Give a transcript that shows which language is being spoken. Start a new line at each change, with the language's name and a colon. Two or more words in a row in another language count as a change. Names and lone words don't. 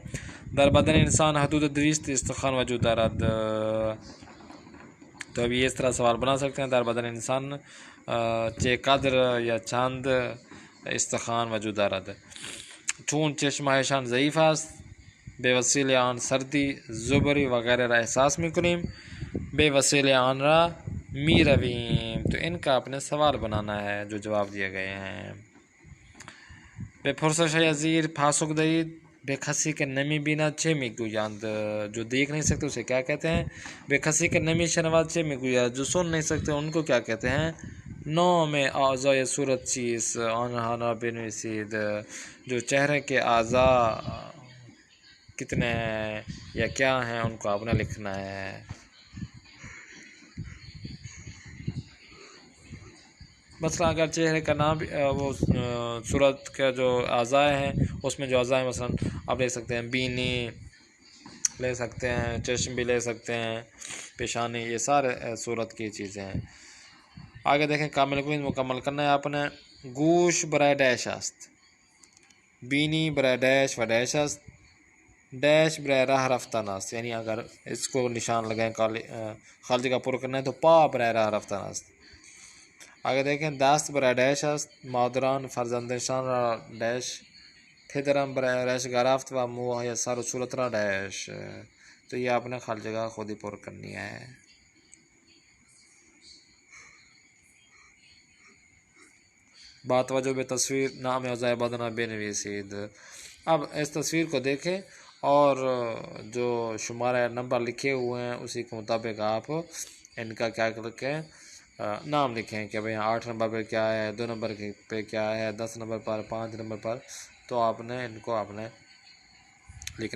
Persian: در بدن انسان حدود 200 استخوان وجود دارد،
Urdu: تو ابھی اس طرح سوال بنا سکتے ہیں،
Persian: در بدن انسان چه قدر یا چند استخوان وجود دارد۔ چون چشمهایشان ضعیف است، به وسیله آن سردی، زبری و غیره را احساس میکنیم، به وسیله آن را میرویم۔
Urdu: تو ان کا اپنے سوال بنانا ہے جو جواب دیے گئے ہیں۔
Persian: به پرسش زیر پاسخ دهید، به کسی که نمیبیند چه میگویند،
Urdu: جو دیکھ نہیں سکتے اسے کیا کہتے ہیں؟
Persian: به کسی که نمیشنود چه میگوید،
Urdu: جو سن نہیں سکتے ان کو کیا کہتے ہیں؟
Persian: نام اعضای صورت چیست، آنها را بنویسید۔
Urdu: جو چہرے کے اعضاء کتنے ہیں یا کیا ہیں ان کو آپ نے لکھنا ہے۔ مثلا اگر چہرے کا نام وہ صورت کا جو اعضاء ہیں اس میں جو اعضاء ہیں، مثلا آپ لے سکتے ہیں بینی لے سکتے ہیں، چشم بھی لے سکتے ہیں، پیشانی، یہ سارے صورت کی چیزیں ہیں۔ آگے دیکھیں،
Persian: کامل کنید
Urdu: مکمل کرنا ہے آپ نے۔
Persian: گوش برای ڈیش است، بینی برای ڈیش و ڈیش است، ڈیش برای راہ رفتن است،
Urdu: یعنی اگر اس کو نشان لگائیں خالی جگہ پر کرنا ہے تو
Persian: پا برای راہ رفتن است۔
Urdu: آگے دیکھیں،
Persian: دست برای ڈیش است، مادران فرزندشان را ڈیش، پدرم برای ریش گرفت و موهای سر و صورت را ڈیش۔
Urdu: تو یہ آپ نے خالی جگہ خود ہی پر کرنی ہے۔
Persian: بات وجہ بے تصویر نام اعضائے بدن بنویسید۔
Urdu: اب اس تصویر کو دیکھیں اور جو شمارہ نمبر لکھے ہوئے ہیں اسی کے مطابق آپ ان کا کیا لکھیں، نام لکھیں کہ بھئی 8 نمبر پہ کیا ہے، 2 نمبر پہ کیا ہے، 10 نمبر پر، 5 نمبر پر، تو آپ نے ان کو آپ نے لکھنا ہے۔